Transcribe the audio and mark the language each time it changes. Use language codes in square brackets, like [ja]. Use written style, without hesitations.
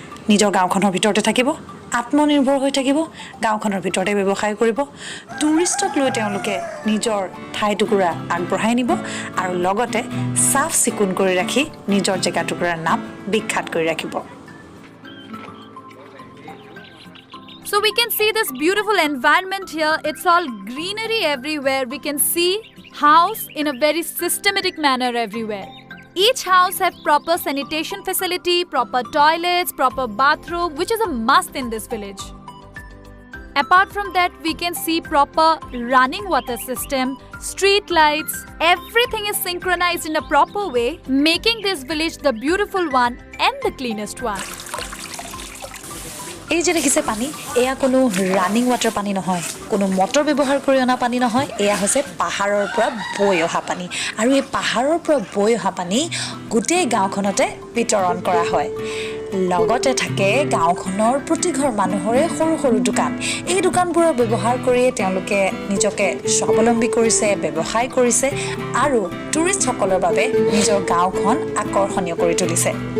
[as] নিজৰ গাঁওখনৰ ভিতৰতে থাকিব আত্মনিৰ্ভৰ হৈ থাকিব গাঁওখনৰ ভিতৰতে ব্যৱসায় কৰিব টুৰিষ্টক লৈ তেওঁলোকে নিজৰ ঠাইটুকুৰা আগবঢ়াই নিব আৰু লগতে চাফ চিকুণ কৰি ৰাখি নিজৰ জেগাটুকুৰাৰ নাম বিখ্যাত কৰি ৰাখিব [en] So we can see this beautiful environment here. It's all greenery everywhere. We can see house in a very systematic manner everywhere. Each house have proper sanitation facility, proper toilets, proper bathroom, which is a must in this village. Apart from that, we can see proper running water system, street lights. Everything is synchronized in a proper way, making this village the beautiful one and the cleanest one. [as] এই যে দেখিছে পানী এয়া কোনো running water পানী নহয় কোনো motor ব্যৱহাৰ কৰি অনা পানী নহয় এয়া হৈছে পাহাৰৰ পৰা বৈ অহা পানী আৰু এই পাহাৰৰ পৰা বৈ অহা পানী গোটেই গাঁওখনতে বিতৰণ কৰা হয় লগতে থাকে গাঁওখনৰ প্ৰতি ঘৰ মানুহৰে সৰু সৰু দোকান এই দোকানবোৰৰ ব্যৱহাৰ কৰি তেওঁলোকে নিজকে স্বাৱলম্বী কৰিছে ব্যৱসায় কৰিছে আৰু টুৰিষ্টসকলৰ বাবে নিজৰ গাঁওখন আকৰ্ষণীয় কৰি তুলিছে